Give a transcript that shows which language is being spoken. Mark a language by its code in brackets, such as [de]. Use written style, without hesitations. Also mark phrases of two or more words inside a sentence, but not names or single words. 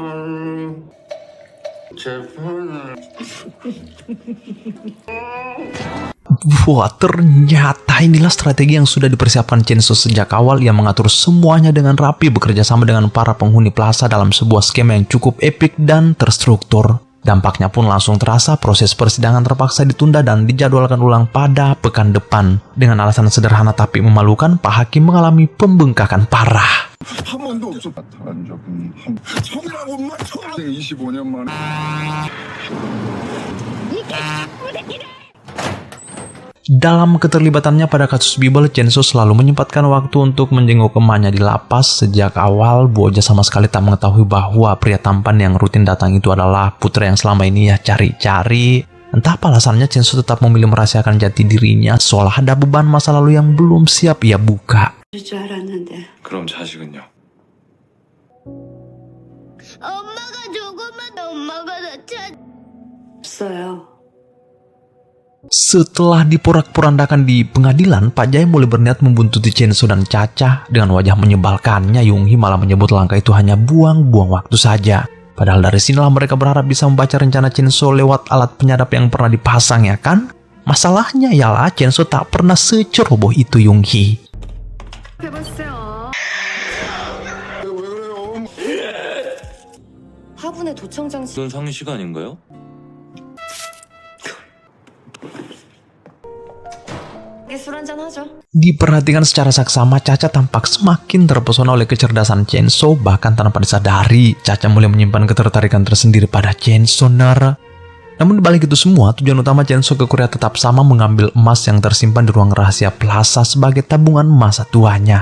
[ko] 재판을 [id] Wah, ternyata inilah strategi yang sudah dipersiapkan Chenso sejak awal. Ia mengatur semuanya dengan rapi, bekerja sama dengan para penghuni plaza dalam sebuah skema yang cukup epik dan terstruktur. Dampaknya pun langsung terasa. Proses persidangan terpaksa ditunda dan dijadwalkan ulang pada pekan depan. Dengan alasan sederhana tapi memalukan, Pak Hakim mengalami pembengkakan parah. [ko] 한 번도 없어. 나타난 적은 처음이라고 엄마 처음 25년 만에. [id] Dalam keterlibatannya pada kasus Bible, Chenso selalu menyempatkan waktu untuk menjenguk emaknya di lapas. Sejak awal, Bu Oja sama sekali tak mengetahui bahwa pria tampan yang rutin datang itu adalah putra yang selama ini ia cari-cari. Entah apa alasannya, Chenso tetap memilih merahasiakan jati dirinya, seolah ada beban masa lalu yang belum siap ia buka. [ko] 줄 알았는데. 그럼 자식은요? 엄마가 조금만 엄마가 나 찾. 없어요. [id] Setelah diporak-porandakan di pengadilan, Pak Jae mulai berniat membuntuti Chenso dan Cha-cha. Dengan wajah menyebalkannya, Yung-hee malah menyebut langkah itu hanya buang-buang waktu saja. Padahal dari sinilah mereka berharap bisa membaca rencana Chenso lewat alat penyadap yang pernah dipasang, ya kan? Masalahnya ialah Chenso tak pernah seceroboh itu Yung-hee. [ko] 해봤어요. 왜 그래요? 화분에 도청장 무슨 상식 아닌가요? 술 한잔 하죠. [id] Diperhatikan secara saksama, Cha-Cha tampak semakin terpesona oleh kecerdasan Chainsaw. Bahkan tanpa disadari, Cha-Cha mulai menyimpan ketertarikan tersendiri pada Chainsaw. Namun dibalik itu semua, tujuan utama Chainsaw ke Korea tetap sama, mengambil emas yang tersimpan di ruang rahasia Plaza sebagai tabungan masa tuanya.